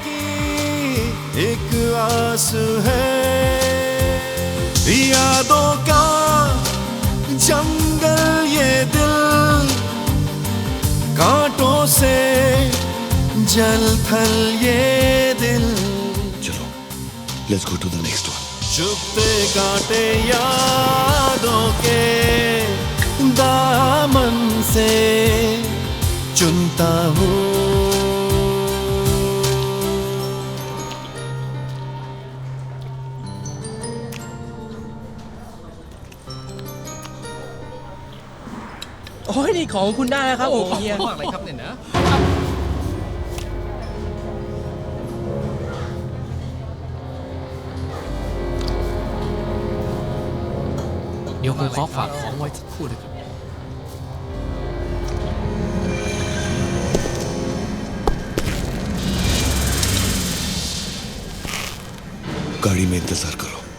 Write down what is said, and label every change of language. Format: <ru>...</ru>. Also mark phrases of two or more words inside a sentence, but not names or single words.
<hi>एक आस है, यादों का जंगल ये दिल, कांटों से जल थल ये दिल।</hi> <en>चलो, Let's go to the next one.</en> <hi>चुभते कांटे यादों के दामन से चुनता हूँ।</hi> <th>โอ้ยนี่ของคุณได้แล้วครับผมเฮีย มากเลยครับเนี่ยนะ เดี๋ยวผมขอฝากของไว้สักครู่นะครับ</th> <hi>गाड़ी में इंतजार करो।</hi>